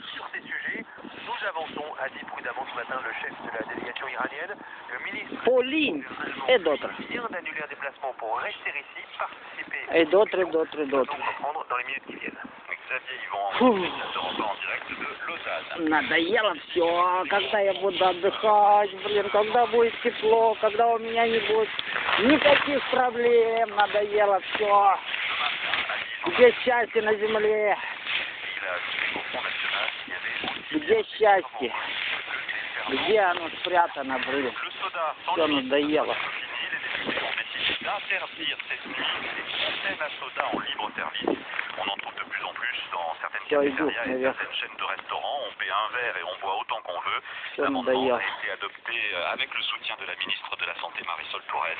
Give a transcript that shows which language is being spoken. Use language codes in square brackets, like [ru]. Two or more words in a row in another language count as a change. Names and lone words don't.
[fr] Sur ces sujets, nous avançons, a dit prudemment ce matin le chef de la délégation iranienne. Le ministre Pauline et d'autres. vient d'annuler un déplacement pour rester ici, participer Et d'autres, d'autres, donc d'autres. reprendre dans les minutes qui viennent. Xavier Yvon, [ru] Фу. [fr] d'Europe 1 en direct de Lausanne. [ru] Надоело все. Когда я буду отдыхать, блин, когда будет тепло, когда у меня не будет никаких проблем. Надоело все. Где счастье на земле? Где счастье? Где оно спрятано, блин? Все надоело. [fr] D'interdire cette nuit les fontaines à soda en libre service. On en trouve de plus en plus dans certaines cafétérias et certaines chaînes de restaurants. On paie un verre et on boit autant qu'on veut. L'amendement a été adopté avec le soutien de la ministre de la Santé Marisol Touraine.